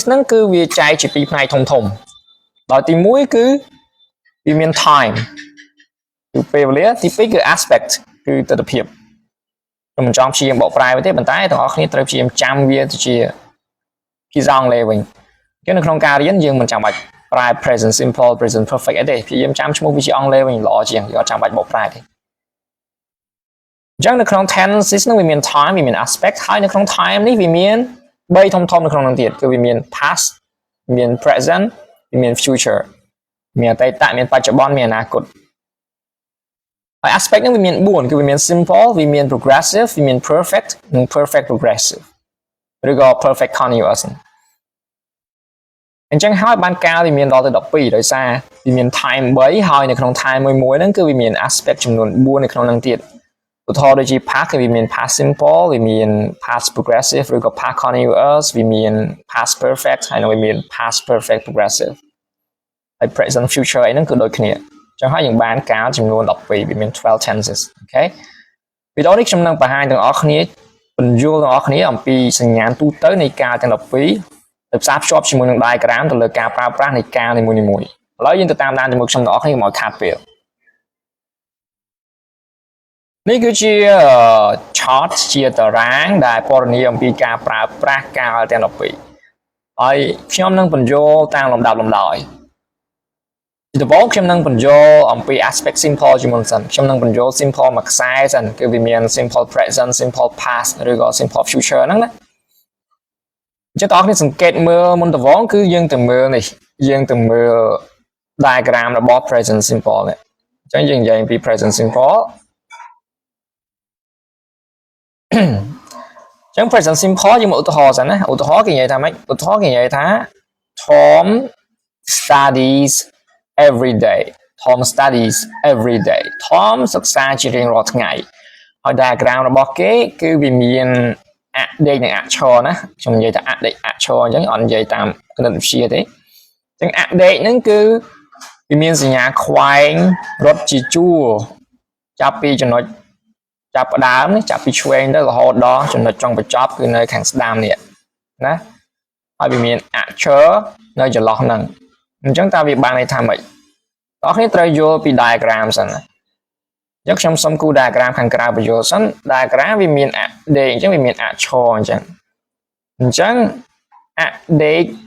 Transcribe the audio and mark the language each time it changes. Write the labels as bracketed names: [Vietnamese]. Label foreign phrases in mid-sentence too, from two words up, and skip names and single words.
[Khmer] ហ្នឹងគឺវាចែកជាពីរផ្នែកធំដោយទី1គឺវាមាន time គឺពេលវេលាទី2គឺ aspect គឺទិដ្ឋភាពខ្ញុំមិនចង់ព្យាយាមបកប្រែវាទេប៉ុ ន្តែទាំងអស់គ្នាត្រូវព្យាយាមចាំវាទៅជាភាសាអង់គ្លេសវិញនៅក្នុងការរៀនយើងមិនចាំបាច់ប្រើ present [English] simple present perfect [Khmer] អីទេព្យាយាមចាំឈ្មោះវាជាអង់គ្លេសវិញល្អជាងយើងអត់ចាំបាច់បកប្រែទេអញ្ចឹងនៅក្នុង tenses ហ្នឹងវាមាន time វាមាន aspect ហើយនៅក្នុង time នេះវាមាន3ធំនៅក្នុងនោះទៀតគឺវាមាន past មាន present វាមាន future មានអតីតមានបច្ចុប្បន្នមានអនាគតហើយ aspect ហ្នឹងវាមាន4គឺវាមាន simple វាមាន progressive វាមាន perfect និង [English] perfect progressive [Khmer] ឬក៏ [English] perfect continuous [Khmer] អញ្ចឹងហើយបានកាលវាមានដល់ទៅ12ដោយសារវាមាន time 3ហើយនៅក្នុង time មួយហ្នឹងគឺវាមាន aspect ចំនួន4នៅក្នុងហ្នឹងទៀតឧទាហរណ៍ ដូចជា past គឺវាមាន [English] past simple [Khmer] វាមាន [English] past progressive [Khmer] ឬក៏ [English] past continuous [Khmer] វាមាន [English] past perfect [Khmer] ហើយនឹងវាមាន [English] past perfect progressive [Khmer] ហើយ [English] present future [Khmer] អីហ្នឹងគឺដូចគ្នាអញ្ចឹងហើយយើងបានកាលចំនួន12វាមាន12 tenses អូខេវីដេអូនេះខ្ញុំនឹងបង្ហាញទាំងអស់គ្នាបញ្យល់ទាំងអស់គ្នាអំពីសញ្ញាណទូទៅនៃកាលទាំង12ទៅផ្សារភ្ជាប់ជាមួយនឹង diagram ទៅលើការប្រើប្រាស់នៃកាលនីមួយៗឥឡូវយើងទៅតាមដានជាមួយខ្ញុំទាំងអស់គ្នាមកខាត់ពេល នេះគឺជា chart ជាតារាងដែលពណ៌នាអំពីការប្រើប្រាស់កាលទាំង12ហើយខ្ញុំ នឹងបញ្យល់តាមលំដាប់លំដោយដំបូងខ្ញុំនឹងបញ្យល់អំពី [English] aspect simple [Khmer] ជាមុនសិនខ្ញុំនឹងបញ្យល់ simple មួយខ្សែសិនគឺវាមាន [English] simple present simple past [Khmer] ឬក៏ [English] simple future [Khmer] ហ្នឹងណាចឹងតើអ្នកសង្កេតមើលមុនដំបូងគឺយើងទៅមើលនេះយើងទៅមើល diagram របស់ [English] present simple [Khmer] នេះអញ្ចឹងយើងនិយាយអំពី [English] present simple [Khmer] អញ្ចឹង [English] present simple [Khmer] យើងមកឧទាហរណ៍សិនណាឧទាហរណ៍គេនិយាយថាម៉េចឧទាហរណ៍គេនិយាយថា [English] Tom studies every day Tom studies every day [Khmer] Tom សិក្សាជារៀងរាល់ថ្ងៃហើយ diagram របស់គេគឺវាមានអដេកនិងអក្សរណាខ្ញុំនិយាយថាអដេកអក្សរអញ្ចឹងអត់និយាយតាមគណិតវិទ្យាទេអញ្ចឹងអ ដេកហ្នឹងគឺវាមានសញ្ញាខ្វែងរត់ជាជួរចាប់ពីចំណុចចាប់ផ្ដើមនេះចាប់ពីឆ្វេងទៅរហូតដល់ចំណុចចុងបញ្ចប់គឺនៅខាងស្ដាំនេះណាហើយវាមានអក្សរនៅចន្លោះហ្នឹងអញ្ចឹងតើវាបានន័យថាម៉េចបងប្អូនត្រូវយល់ពី diagram សិនណាយកខ្ញុំសុំគូ diagram ខាងក្រៅបញ្យល់សិន diagram វាមានអដេកអញ្ចឹងវាមានអក្សរអញ្ចឹងអដេក